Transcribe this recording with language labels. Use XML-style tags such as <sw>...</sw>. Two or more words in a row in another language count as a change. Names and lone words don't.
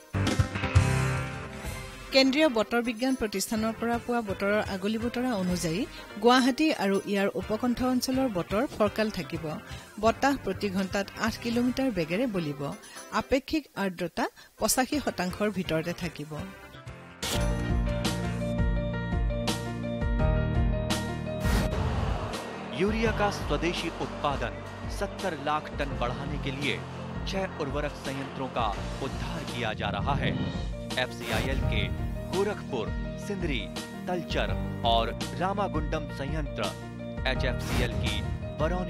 <as>কেন্দ্ৰীয় বতৰ বিজ্ঞান প্ৰতিষ্ঠানৰ পৰা পোৱা বতৰৰ আগলি বতৰা অনুযায়ী গুৱাহাটী আৰু ইয়াৰ উপকণ্ঠ অঞ্চলৰ বতৰ ফৰকাল থাকিব বতাহ প্ৰতি ঘণ্টাত 8 কিলোমিটাৰ বেগেৰে বলিব আপেক্ষিক আৰ্দ্ৰতা 85% ভিতৰতে থাকিব</as> <hi>यूरिया का स्वदेशी उत्पादन 70 लाख टन बढ़ाने के लिए 6 उर्वरक संयंत्रों का उद्धार किया जा रहा है FCIL के गोरखपुर, सिंदरी, तलचर और रामागुंडम संयंत्र HFCL की बरौनी</hi>